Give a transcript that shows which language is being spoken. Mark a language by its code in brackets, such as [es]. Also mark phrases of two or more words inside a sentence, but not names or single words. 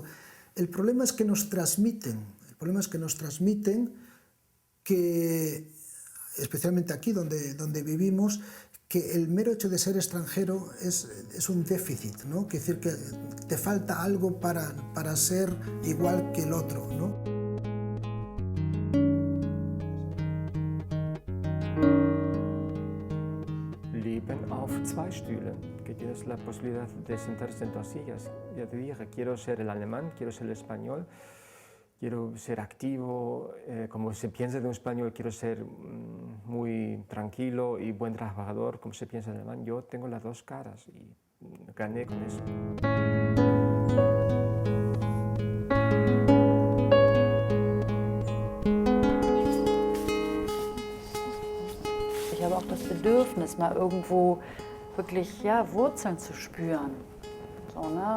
[es] El problema es que nos transmiten, que, especialmente aquí donde vivimos, que el mero hecho de ser extranjero es un déficit, ¿no? Es decir, que te falta algo para ser igual que el otro, ¿no? [de] sitzen auf 2 Stühlen, [es] que tienes la posibilidad de sentarse en 2 sillas. Ya te dije, quiero ser el alemán, quiero ser el español, quiero ser activo, como se piensa de un español, quiero ser muy tranquilo y buen trabajador, como se piensa de alemán. Yo tengo las 2 caras y gané con eso. [de] Ich habe auch das Bedürfnis, mal irgendwo wirklich Wurzeln zu spüren. So, ne?